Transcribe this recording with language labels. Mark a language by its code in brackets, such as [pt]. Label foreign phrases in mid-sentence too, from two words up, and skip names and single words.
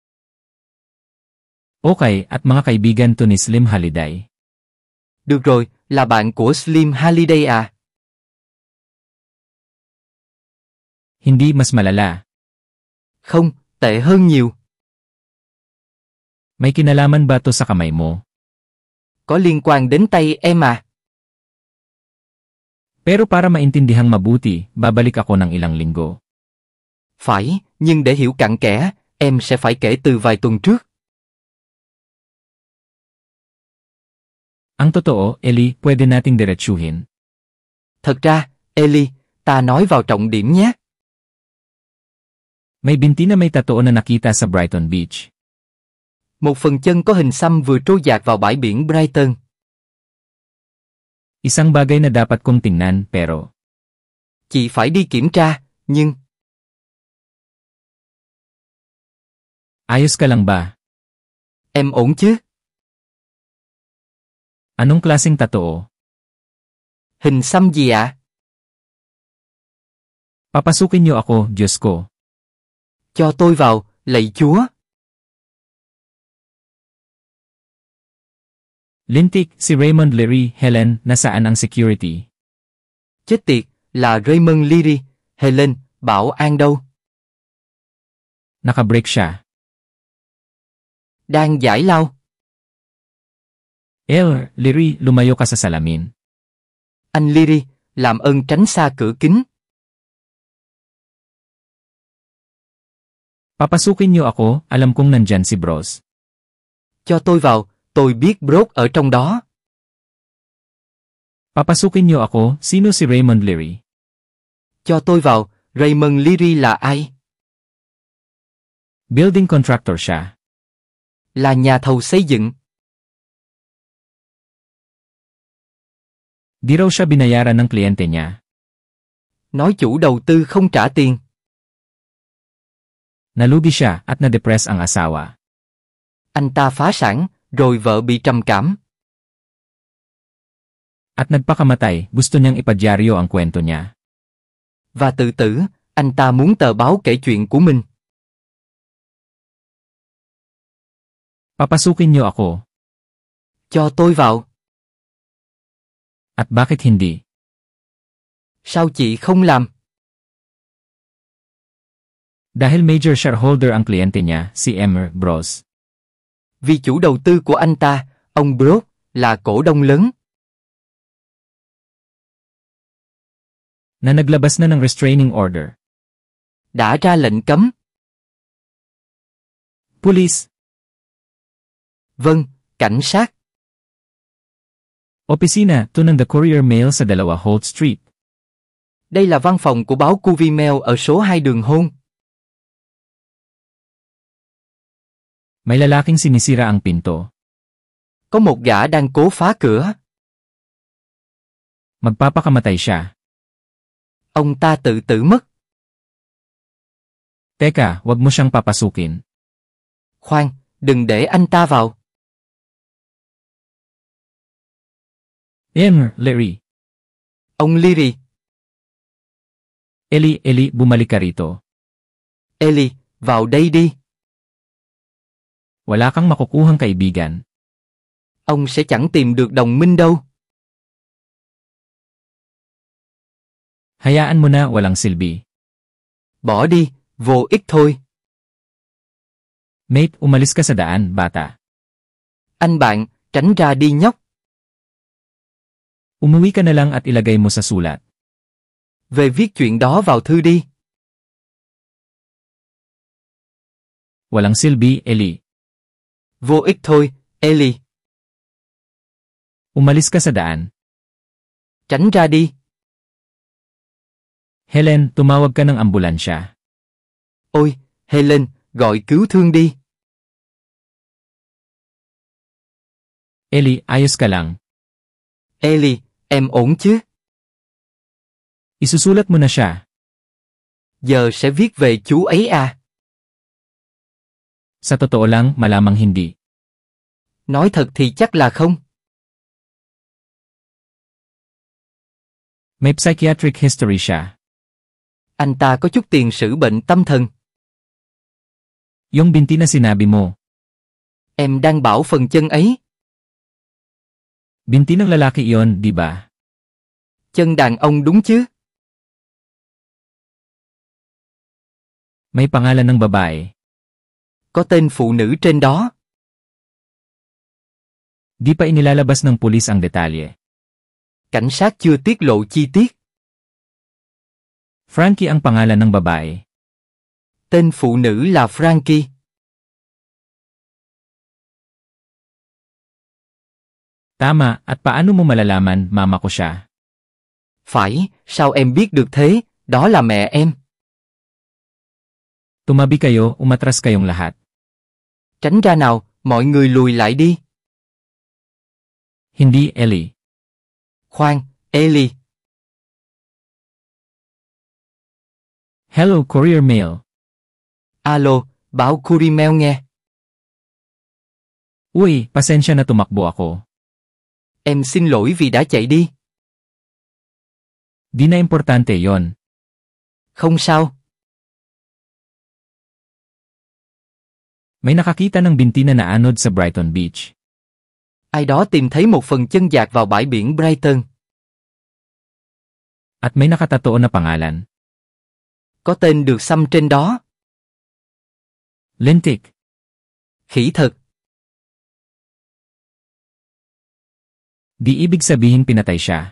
[tl] Okay, at mga kaibigan to ni Slim Halliday. [vi] Được rồi, là bạn của Slim Halliday à? [tl] Hindi mas malala. [vi] Không, tệ hơn nhiều. [tl] May kinalaman ba to sa kamay mo? [vi] Có liên quan đến tay em à? [tl] Pero para maintindihang mabuti, babalik ako ng ilang linggo. [vi] Phải, nhưng để hiểu cặn kẽ, em sẽ phải kể từ vài tuần trước. [tl] Ang totoo, Ellie, pwede nating diretsuhin. [vi] Thật ra, Ellie, ta nói vào trọng điểm nhé. [tl] May binti na may tattoo na nakita sa Brighton Beach. [vi] Một phần chân có hình xăm vừa trôi dạt vào bãi biển Brighton. [tl] Isang bagay na dapat kong tingnan, pero... [vi] Chị phải đi kiểm tra, nhưng... [tl] Ayos ka lang ba? [vi] Em ổn chứ? [tl] Anong klaseng tattoo? [vi] Hình xăm gì ạ? [tl] Papasukin niyo ako, Diyos ko. [vi] Cho tôi vào, lạy Chúa. [tl] Lintik, si Raymond Leary, Helen, nasaan ang security? [vi] Chết tiệt, là Raymond Leary, Helen, bảo an đâu? [tl] Nakabreak siya. [vi] Đang giải lao. [tl] Leary, lumayo ka sa salamin. [vi] Anh Leary, làm ơn tránh xa cửa kính. [tl] Papasukin niyo ako, alam kong nandyan si Bros. [vi] Cho tôi vào, tôi biết Brooke ở trong đó. [tl] Papasukin niyo ako, sino si Raymond Leary? [vi] Cho tôi vào, Raymond Leary là ai? [en] Building contractor [tl] siya. [vi] Là nhà thầu xây dựng. [tl] Di raw siya binayaran ng kliyente niya. [vi] Nói chủ đầu tư không trả tiền. [tl] Nalugi siya at na-depress ang asawa. [vi] Anh ta phá sản, rồi vợ bị trầm cảm. [tl] At nagpakamatay, gusto niyang ipadyaryo ang kwento niya. [vi] Và tự tử, anh ta muốn tờ báo kể chuyện của mình. [tl] Papasukin niyo ako. [vi] Cho tôi vào. [tl] At bakit hindi? [vi] Sao chị không làm? [tl] Dahil [en] major shareholder [tl] ang kliyente niya, si Emmer Bros. [vi] Vì chủ đầu tư của anh ta, ông Brooke, là cổ đông lớn. [tl] Na naglabas na ng [en] restraining order. [vi] Đã ra lệnh cấm. [tl] Police. [vi] Vâng, cảnh sát. [tl] Opisina, to ng The Courier Mail sa 2 Holt Street. [vi] Đây là văn phòng của báo Cuvie Mail ở số 2 đường Hôn. [tl] May lalaking sinisira ang pinto. [vi] Có một gã đang cố phá cửa. [tl] Magpapakamatay siya. [vi] Ông ta tự tử mất. [tl] Teka, wag mo siyang papasukin. [vi] Khoan, đừng để anh ta vào. [tl] Leary. [vi] Ông Leary. [tl] Ellie, bumalik ka rito. [vi] Ellie, vào đây đi. [tl] Wala kang makukuhang kaibigan. [vi] Ông sẽ chẳng tìm được đồng minh đâu. [tl] Hayaan mo na, walang silbi. [vi] Bỏ đi, vô ích thôi. [tl] Mate, umalis ka sa daan, bata. [vi] Anh bạn, tránh ra đi nhóc. [tl] Umuwi ka na lang at ilagay mo sa sulat. [vi] Về viết chuyện đó vào thư đi. [tl] Walang silbi, Ellie. [vi] Vô ích thôi, Ellie. [tl] Umalis ka sa daan. [vi] Tránh ra đi. [tl] Helen, tumawag ka ng ambulansya. [vi] Ôi, Helen, gọi cứu thương đi. [tl] Ellie, ayos ka lang. [vi] Ellie, em ổn chứ? [tl] Isusulat mo na siya. [vi] Giờ sẽ viết về chú ấy à? [tl] Sa totoo lang, malamang hindi. [vi] Nói thật thì chắc là không. [tl] May [en] psychiatric history [tl] siya. [vi] Anh ta có chút tiền sử bệnh tâm thần. [tl] Yung binti na sinabi mo. [vi] Em đang bảo phần chân ấy. [tl] Binti ng lalaki iyon, di ba? [vi] Chân đàn ông đúng chứ? [tl] May pangalan ng babae. [vi] Có tên phụ nữ trên đó. [tl] Di pa inilalabas ng pulis ang detalye. [vi] Cảnh sát chưa tiết lộ chi tiết. [tl] Frankie ang pangalan ng babae. [vi] Tên phụ nữ là Frankie. [tl] Tama, at paano mo malalaman mama ko siya? [vi] Phải, sao em biết được thế? Đó là mẹ em. [tl] Tumabi kayo, umatras kayong lahat. [vi] Tránh ra nào, mọi người lùi lại đi. [tl] Hindi, Ellie. [vi] Khoan, Ellie. [tl] Hello, Courier Mail. [vi] Alo, báo Courier Mail nghe. [tl] Uy, pasensya na tumakbo ako. [vi] Em xin lỗi vì đã chạy đi. [tl] Di na importante yon. [vi] Không sao. [tl] May nakakita ng binti na naanod sa Brighton Beach. [vi] Ai đó tìm thấy một phần chân dạt vào bãi biển Brighton. [tl] At may nakatatoon na pangalan. [vi] Có tên được xăm trên đó. [tl] Lintik. [vi] Khỉ thật. [tl] Di ibig sabihin pinatay siya.